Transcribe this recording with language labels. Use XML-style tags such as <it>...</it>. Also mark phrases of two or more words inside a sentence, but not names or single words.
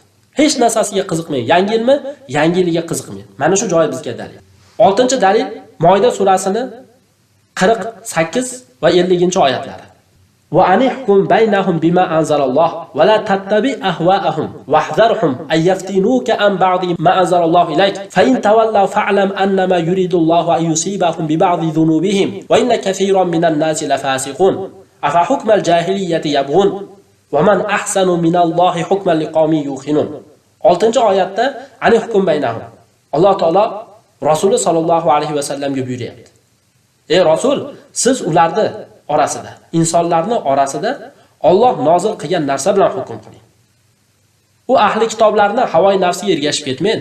<uz>Hech narsasiga qiziqmang. Yangi yilmi? Yangi yiliga qiziqmang. Mana shu joy bizga dalil. 6-dalil Moida surasini 48 va 50-oyatlari.</uz> <ar>وأن احكم بينهم بما أنزل الله ولا تتبع أهواءهم واحذرهم أن يفتنوك عن بعض ما أنزل الله إليك فإن تولوا فاعلم أنما يريد الله أن يصيبهم ببعض ذنوبهم وإن كثيرا من الناس لفاسقون أفحكم الجاهلية يبغون ومن أحسن من الله حكما لقوم يوقنون.</ar> <uz>6-oyatda</uz> <ar>أن احكم بينهم.</ar> <uz>Alloh taolo Rasul</uz> <ar>صلى الله عليه وسلم</ar> <uz>buyuryapti. Ey Rasul, siz ularni orasida, insonlarning orasida Alloh nozil qilgan narsa bilan hukm qiling. U ahli kitoblarni havoy nafsiga ergashib ketmang.</uz>